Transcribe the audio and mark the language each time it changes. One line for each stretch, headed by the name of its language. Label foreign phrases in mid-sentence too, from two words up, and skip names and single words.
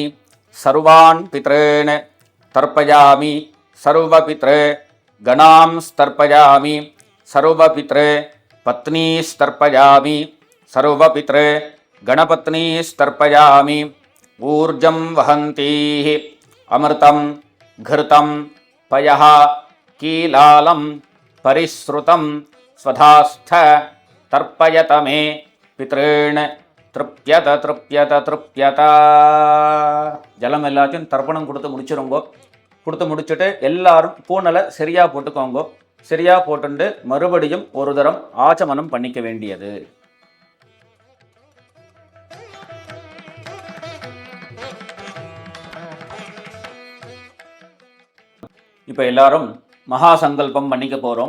Sanskrit: सर्वान् पितॄन् तर्पयामि. सर्वपितृ गणांस्तर्पयामि. सर्वपितृ पत्नीस्तर्पयामि. सर्वपितृ गणपत्नीस्तर्पयामि. ऊर्जं वहन्तीः अमृतं घृतं पयः कीलालं परिश्रुतं स्वधास्थ तर्पयत मे पितॄन् तृप्यत तृप्यत तृप्यत.
Tamil: ஜலம் எல்லாத்தையும் தர்ப்பணம் கொடுத்து முடிச்சிருங்கோ. கொடுத்து முடிச்சுட்டு எல்லாரும் பூனலை சரியா போட்டுக்கோங்கோ. சரியா போட்டுண்டு மறுபடியும் ஒரு தரம் ஆச்சமனம் பண்ணிக்க வேண்டியது. இப்போ எல்லாரும் மகா சங்கல்பம் பண்ணிக்க போகிறோம்.